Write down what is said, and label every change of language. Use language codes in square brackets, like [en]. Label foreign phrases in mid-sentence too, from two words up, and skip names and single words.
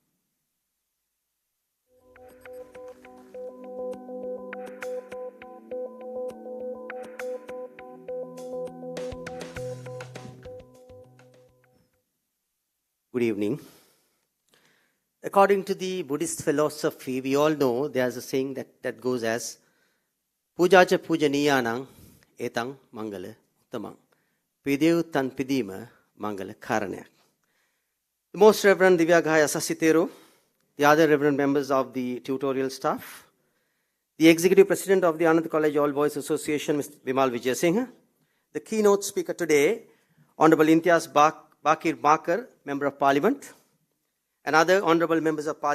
[en] Good evening. According to the Buddhist philosophy, we all know there's a saying that goes as [pi] Pujacha Pujaniyanang etang mangala uttamang. [si] පිදෙව් තැන් පිදීම මංගල කාරණයක්. [en] The Most Reverend Divyagaya Sasitero, the other Reverend members of the tutorial staff, the Executive President of the Ananda College All Boys Association, Mr. Vimal Vijayasinghe, the keynote speaker today, Honorable Imtiaz Bakir Bakar, Member of Parliament, and other honorable members of Parliament